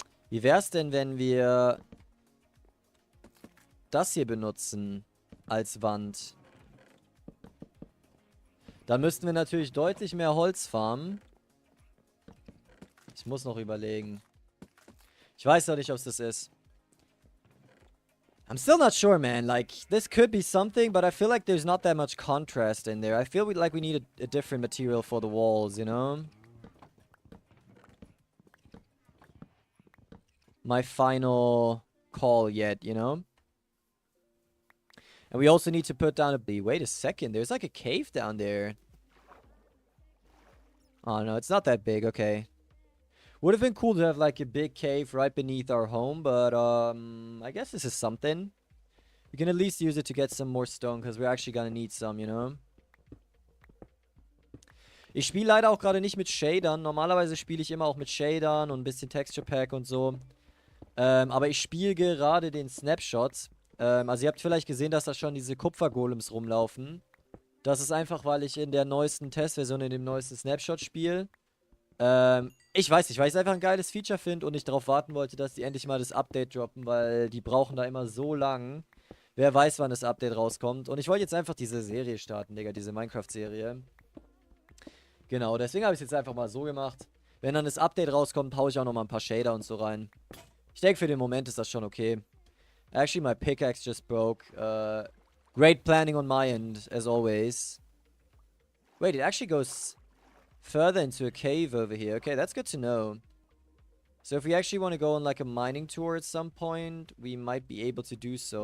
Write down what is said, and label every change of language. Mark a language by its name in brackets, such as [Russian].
[German] Wie wäre es denn, wenn wir das hier benutzen als Wand? Da müssten wir natürlich deutlich mehr Holz farmen. Ich muss noch überlegen. Ich weiß noch nicht, ob es das ist. [English] I'm still not sure, man. Like, this could be something, but I feel like there's not that much contrast in there. I feel like we need a different material for the walls, you know? My final call yet, you know? And we also need to put down a... Wait a second, there's like a cave down there. Oh, no, it's not that big, okay. Would have been cool to have like a big cave right beneath our home, but I guess this is something. We can at least use it to get some more stone, because we're actually gonna need some, you know? [German] Ich spiele leider auch gerade nicht mit Shadern. Normalerweise spiele ich immer auch mit Shadern und ein bisschen Texture Pack und so. Aber ich spiele gerade den Snapshot. Also ihr habt vielleicht gesehen, dass da schon diese Kupfergolems rumlaufen. Das ist einfach, weil ich in der neuesten Testversion, in dem neuesten Snapshot spiele. Ich weiß nicht, weil ich es einfach ein geiles Feature finde und ich darauf warten wollte, dass die endlich mal das Update droppen, weil die brauchen da immer so lang. Wer weiß, wann das Update rauskommt. Und ich wollte jetzt einfach diese Serie starten, Digga, diese Minecraft-Serie. Genau, deswegen habe ich es jetzt einfach mal so gemacht. Wenn dann das Update rauskommt, haue ich auch nochmal ein paar Shader und so rein. Ich denke, für den Moment ist das schon okay. [English] Actually, my pickaxe just broke. Great planning on my end, as always. Wait, it actually goes further into a cave over here. Okay, that's good to know. So if we actually want to go on like a mining tour at some point, we might be able to do so.